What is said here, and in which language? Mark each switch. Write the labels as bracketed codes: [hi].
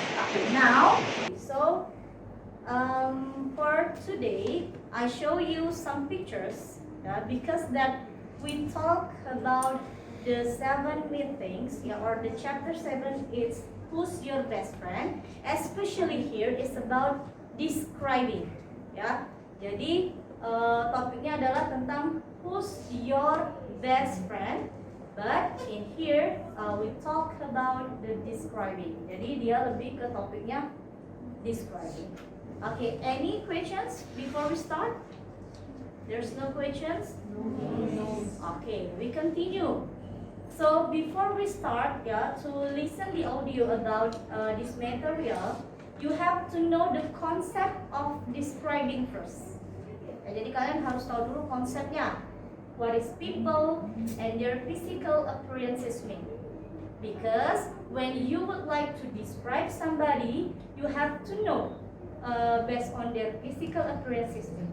[en] Okay, now, so for today, I show you some pictures because that we talk about the 7 main things, yeah, or the chapter 7 is who's your best friend. Especially here is about describing, ya. [id] Jadi topiknya adalah tentang [en] who's your best friend. But in here we talk about the describing. [id] Jadi dia lebih ke topiknya describing. [en] Okay, any questions before we start? There's no questions? No. Okay, we continue. So before we start, to listen the audio about this material, you have to know the concept of describing first. [id] Jadi kalian harus tahu dulu konsepnya. [en] What is people and their physical appearances mean? Because when you would like to describe somebody, you have to know based on their physical appearances.